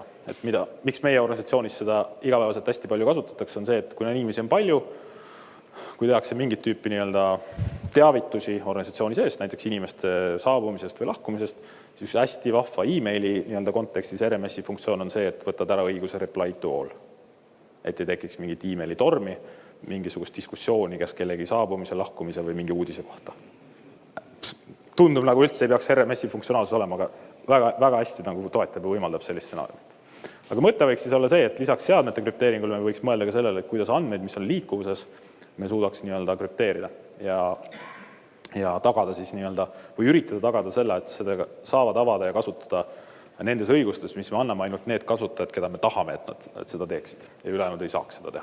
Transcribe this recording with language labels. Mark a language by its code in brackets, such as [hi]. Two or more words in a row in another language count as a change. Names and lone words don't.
[et] Et miks meie organisatsioonis seda igapäevaselt hästi palju kasutatakse, on see, et kui inimesi on palju, kui tehakse mingit tüüpi nii-öelda teavitusi organisatsiooni sees, näiteks inimeste saabumisest või lahkumisest, siis hästi vahva e-maili nii-öelda kontekstis RMS-i funktsioon on see, et võtad ära õiguse [en] reply to all. [et] Et ei tekiks mingit e-maili tormi, mingisugust diskussiooni, kes kellegi saabumise, lahkumise või mingi uudise kohta. Tundub nagu üldse ei peaks RMS-i funktsionaalsus olema, aga väga hästi nagu toetab ja võimaldab sellist stsenaariumit. Aga mõte võiks siis olla see, et lisaks seadmete krüpteeringule me võiks mõelda ka sellele, et kuidas andmeid, mis on liikuvuses, me suudaks nii-öelda krüpteerida ja tagada siis nii-öelda või üritada tagada selle, et seda saavad avada ja kasutada nendes õigustes, mis me anname ainult need kasutajad, keda me tahame, et nad seda teeksid ja ülejäänud ei saaks seda teha.